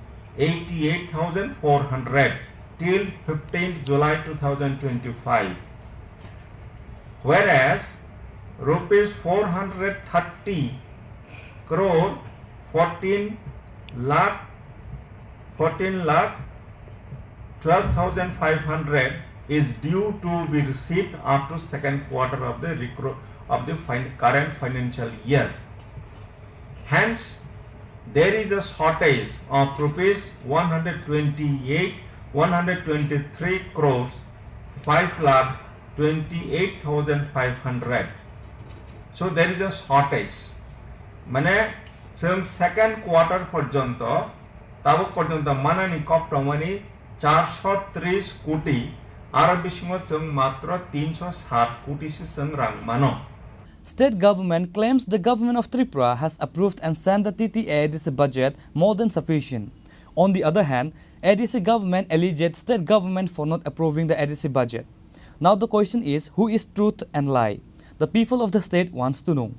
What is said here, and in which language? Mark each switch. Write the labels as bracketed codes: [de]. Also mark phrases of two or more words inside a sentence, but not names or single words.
[en] 88,400 till 15th July 2025, whereas rupees 430 crore 14 lakh 12,500 is due to be received after second quarter of the current financial year. Hence, there is a shortage of rupees 123 crores 5,28,500. So there is a shortage. [brx] माने जों [en] second quarter [brx] पर्यन्त ताबक पर्यन्त मानानि कप्टमनि 430 कोटी आरो बिसिङ जों मात्र 307 कोटी से जों रां मानो. [en] State government claims the government of Tripura has approved and sent the TTADC budget more than sufficient. On the other hand, ADC government alleged state government for not approving the ADC budget. Now the question is, who is truth and lie? The people of the state wants to know.